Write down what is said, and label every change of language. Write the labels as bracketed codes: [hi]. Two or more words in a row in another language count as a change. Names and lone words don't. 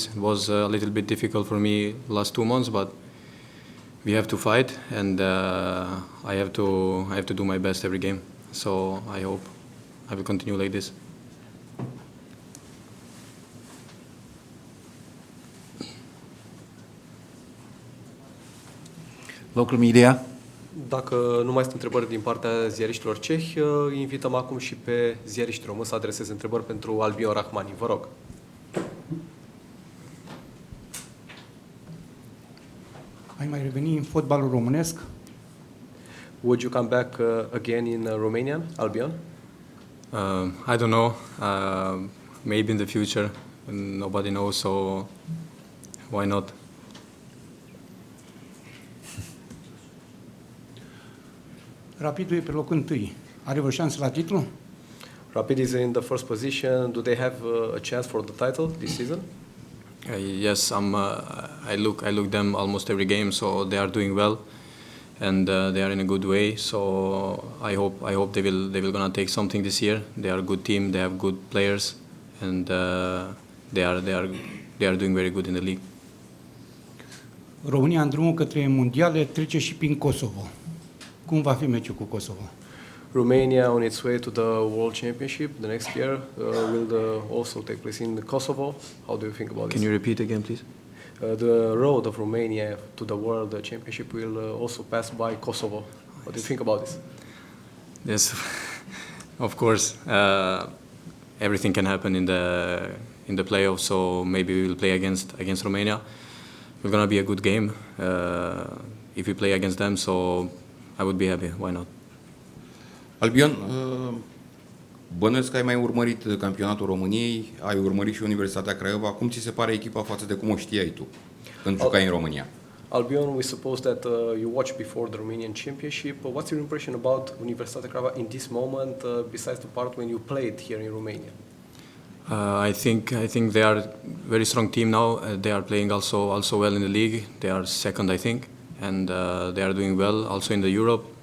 [en] It was a little bit difficult for me last 2 months, but we have to fight, and I have to do my best every game. So I hope I will continue like this. Local media. [ro] Dacă nu mai sunt întrebări din partea ziariștilor cehi, invităm acum și pe ziariști români să adreseze întrebări pentru Albion Rrahmani. Vă rog. Ai mai reveni în fotbalul românesc? [en] Would you come back again in Romanian, Albion? I don't know. Maybe in the future. Nobody knows, so why not? [ro] Rapidul e pe locul 1. Are vreo șansă la titlu? [en] Rapid is in the first position. Do they have a chance for the title this season? Yes, I look them almost every game, so they are doing well, and they are in a good way. So I hope they will gonna take something this year. They are a good team. They have good players, and they are doing very good in the league. [ro] România în drumul către mondiale trece și prin Kosovo. Cum va fi meciul cu Kosovo? [en] Romania on its way to the World Championship the next year will also take place in Kosovo. How do you think about this? Can you repeat again, please? The road of Romania to the World Championship will also pass by Kosovo. What do you think about this? Yes, of course. Everything can happen in the playoffs. So maybe we will play against Romania. It's gonna be a good game if we play against them. So I would be happy. Why not? [ro] Albion, bănuiesc că ai mai urmărit campionatul României, ai urmărit și Universitatea Craiova. Cum ți se pare echipa față de cum o știai tu când jucai în România? [en] Albion, we suppose that you watched before the Romanian Championship. What's your impression about Universitatea Craiova in this moment, besides the part when you played here in Romania? I think they are a very strong team now. They are playing also well in the league. They are second, I think, and they are doing well also in the Europe.